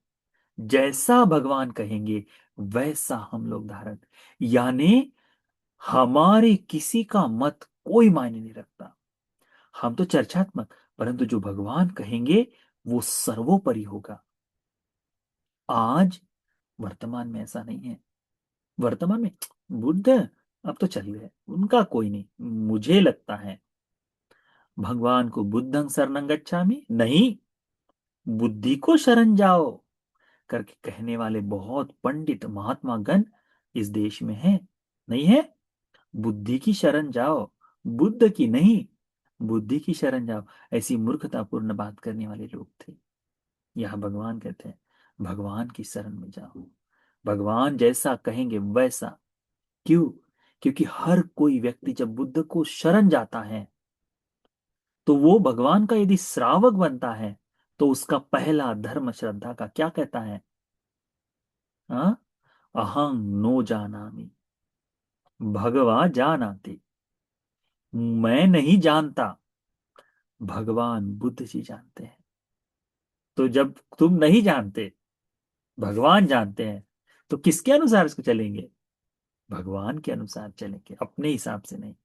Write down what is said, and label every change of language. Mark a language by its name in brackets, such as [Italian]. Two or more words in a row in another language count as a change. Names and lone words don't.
[Hindi] जैसा भगवान कहेंगे वैसा हम लोग धारण, यानी हमारे किसी का मत कोई मायने नहीं रखता, हम तो चर्चात्मक, परंतु जो भगवान कहेंगे वो सर्वोपरि होगा। आज वर्तमान में ऐसा नहीं है। वर्तमान में बुद्ध अब तो चल गए, उनका कोई नहीं। मुझे लगता है भगवान को [Pali] बुद्धं शरणं गच्छामि [Hindi] नहीं, बुद्धि को शरण जाओ करके कहने वाले बहुत पंडित महात्मा गण इस देश में हैं, नहीं है? बुद्धि की शरण जाओ, बुद्ध की नहीं, बुद्धि की शरण जाओ, ऐसी मूर्खतापूर्ण बात करने वाले लोग थे। यह भगवान कहते हैं भगवान की शरण में जाओ, भगवान जैसा कहेंगे वैसा। क्यों? क्योंकि हर कोई व्यक्ति जब बुद्ध को शरण जाता है तो वो भगवान का यदि श्रावक बनता है तो उसका पहला धर्म श्रद्धा का क्या कहता है? हाँ, [Pali] अहं नो जानामि भगवा जानाति, [Hindi] मैं नहीं जानता, भगवान बुद्ध जी जानते हैं। तो जब तुम नहीं जानते, भगवान जानते हैं, तो किसके अनुसार इसको चलेंगे? भगवान के अनुसार चलेंगे, अपने हिसाब से नहीं।